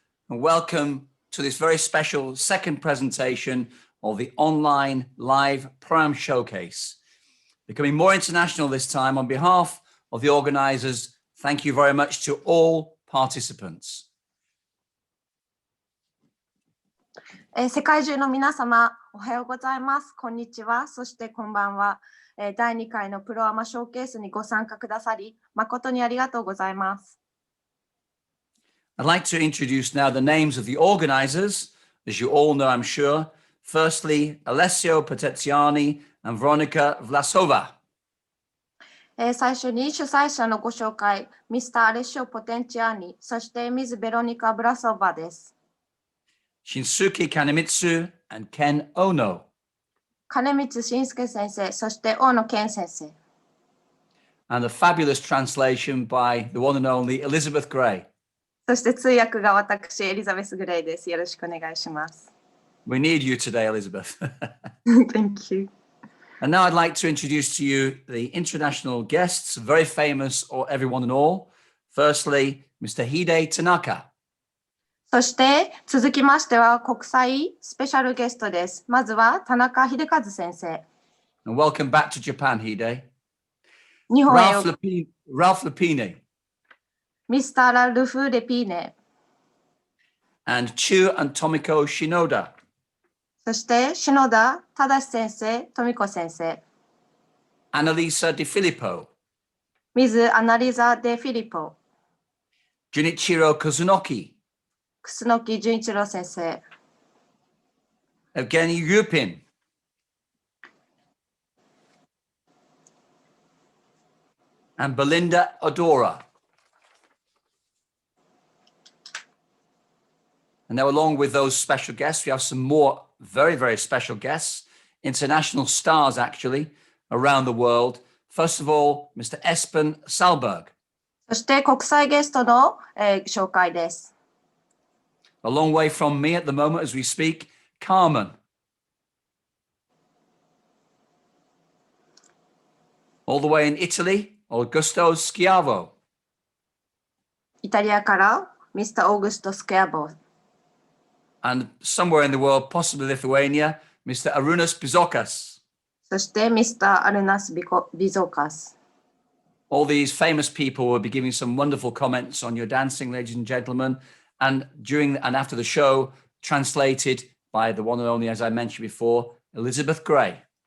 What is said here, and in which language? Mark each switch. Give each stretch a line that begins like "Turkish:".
English: And welcome to this very special second presentation of the online live ProAma showcase. Becoming more international this time. On behalf of the organizers, thank you very much to all participants.
Japanese: 世界中の皆様、おはようございます。こんにちは。そしてこんばんは。第2回のプロアマショーケースにご参加くださり、誠にありがとうございます。
English: I'd like to introduce now the names of the organizers, as you all know, I'm sure. Firstly, Alessio Peteziani and Veronica Vlasova.
Japanese: 最初に主催者のご紹介、Mr. Alessio Peteziani、そして Ms. Veronica Vlasova です。
English: Shinsuke Kanemitsu and Ken Ono.
Japanese: 金光慎介先生、そして大野健先生。
English: And the fabulous translation by the one and only Elizabeth Gray.
Japanese: そして通訳が私、エリザベス・グレイです。よろしくお願いします。
English: We need you today, Elizabeth. Thank you. And now I'd like to introduce to you the international guests, very famous or everyone and all. Firstly, Mr. Hide Tanaka.
Japanese: そして続きましては国際スペシャルゲストです。まずは田中秀和先生。
English: And welcome back to Japan, Hide.
Japanese: 日本へ
English: Ralph Lepine.
Japanese: Mr. ラルフ・レピーネ。
English: And Chu and Tomiko Shinoda.
Japanese: そして篠田正先生、富子先生。
English: Annalisa De Filippo.
Japanese: Ms. アナリザ・デ・フィリポ。
English: Junichiro Kozunoki.
Japanese: 楠木純一郎先生。
English: Evgeny Yupin. And Belinda Odora. And now, along with those special guests, we have some more very, very special guests, international stars, actually, around the world. First of all, Mr. Espen Salberg.
Japanese: そして国際ゲストの、紹介です。
English: A long way from me at the moment as we speak, Carmen. All the way in Italy, Augusto Schiavo.
Japanese: イタリアからミスター・オーグスト・スケアボー。
English: And somewhere in the world, possibly Lithuania, Mr. Arunas Bizokas.
Japanese: そしてミスター・アルナス・ビゾーカス。
English: All these famous people will be giving some wonderful comments on your dancing, ladies and gentlemen. And during and after the show, translated by the one and only, as I mentioned before, Elizabeth Gray.